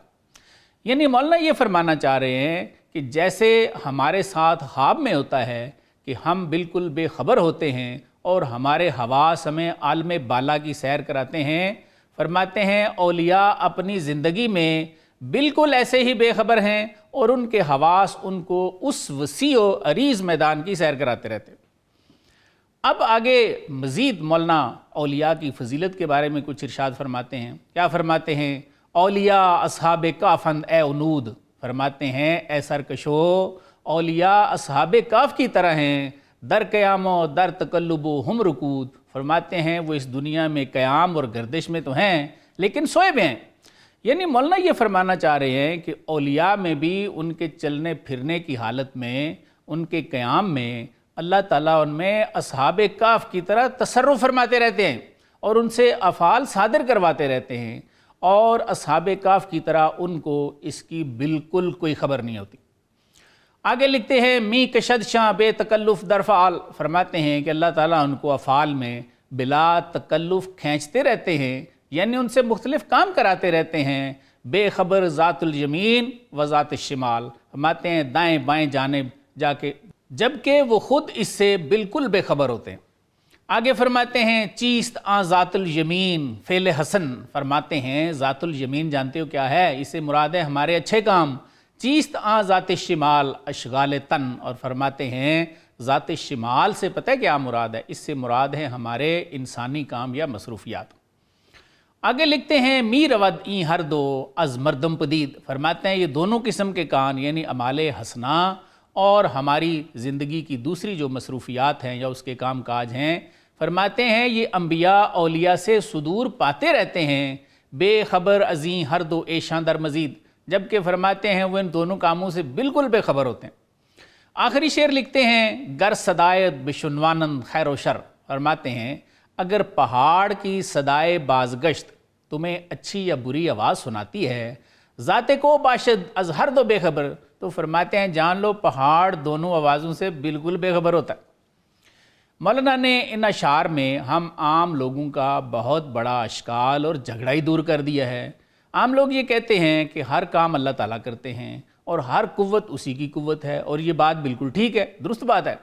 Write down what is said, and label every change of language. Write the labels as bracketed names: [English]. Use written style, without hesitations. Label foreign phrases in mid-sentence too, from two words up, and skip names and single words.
[Urdu] یعنی مولانا یہ فرمانا چاہ رہے ہیں کہ جیسے ہمارے ساتھ خواب میں ہوتا ہے کہ ہم بالکل بے خبر ہوتے ہیں اور ہمارے حواس ہمیں عالم بالا کی سیر کراتے ہیں، فرماتے ہیں اولیاء اپنی زندگی میں بالکل ایسے ہی بے خبر ہیں اور ان کے حواس ان کو اس وسیع و عریض میدان کی سیر کراتے رہتے ہیں۔ اب آگے مزید مولانا اولیاء کی فضیلت کے بارے میں کچھ ارشاد فرماتے ہیں۔ کیا فرماتے ہیں؟ [Persian] اولیاء اصحاب کافند اے انود، [Urdu] فرماتے ہیں اے سرکشو اولیاء اصحاب کاف کی طرح ہیں، [Persian] در قیام و در تقلب و ہم رکود، [Urdu] فرماتے ہیں وہ اس دنیا میں قیام اور گردش میں تو ہیں لیکن سوئے بھی ہیں۔ یعنی مولانا یہ فرمانا چاہ رہے ہیں کہ اولیاء میں بھی ان کے چلنے پھرنے کی حالت میں، ان کے قیام میں اللہ تعالیٰ ان میں اصحاب کاف کی طرح تصرف فرماتے رہتے ہیں اور ان سے افعال صادر کرواتے رہتے ہیں، اور اصحاب کاف کی طرح ان کو اس کی بالکل کوئی خبر نہیں ہوتی۔ آگے لکھتے ہیں [Persian] می کشد شاں بے تکلف در فعال، [Urdu] فرماتے ہیں کہ اللہ تعالیٰ ان کو افعال میں بلا تکلف کھینچتے رہتے ہیں، یعنی ان سے مختلف کام کراتے رہتے ہیں، [Persian] بے خبر ذات الیمین و ذات الشمال، [Urdu] فرماتے ہیں دائیں بائیں جانب جا کے، جبکہ وہ خود اس سے بالکل بے خبر ہوتے ہیں۔ آگے فرماتے ہیں [Persian] چیست آن ذات الیمین فعل حسن، [Urdu] فرماتے ہیں ذات الیمین جانتے ہو کیا ہے؟ اس سے مراد ہے ہمارے اچھے کام، [Persian] چیست آن ذات الشمال اشغال تن، [Urdu] اور فرماتے ہیں ذات الشمال سے پتہ ہے کیا مراد ہے؟ اس سے مراد ہے ہمارے انسانی کام یا مصروفیات۔ آگے لکھتے ہیں [Persian] می رود این ہر دو از مردم پدید، [Urdu] فرماتے ہیں یہ دونوں قسم کے کان یعنی اعمال حسنہ اور ہماری زندگی کی دوسری جو مصروفیات ہیں یا اس کے کام کاج ہیں، فرماتے ہیں یہ انبیاء اولیاء سے صدور پاتے رہتے ہیں، [Persian] بے خبر ازیں ہر دو ایشاں در مزید، [Urdu] جبکہ فرماتے ہیں وہ ان دونوں کاموں سے بالکل بے خبر ہوتے ہیں۔ آخری شعر لکھتے ہیں [Persian] گر صدایت بشنوانند خیر و شر، [Urdu] فرماتے ہیں اگر پہاڑ کی صدائے بازگشت تمہیں اچھی یا بری آواز سناتی ہے، [Persian] ذات کو باشد از ہر دو بے خبر، [Urdu] تو فرماتے ہیں جان لو پہاڑ دونوں آوازوں سے بالکل بے خبر ہوتا ہے۔ مولانا نے ان اشعار میں ہم عام لوگوں کا بہت بڑا اشکال اور جھگڑا ہی دور کر دیا ہے۔ عام لوگ یہ کہتے ہیں کہ ہر کام اللہ تعالیٰ کرتے ہیں اور ہر قوت اسی کی قوت ہے، اور یہ بات بالکل ٹھیک ہے، درست بات ہے۔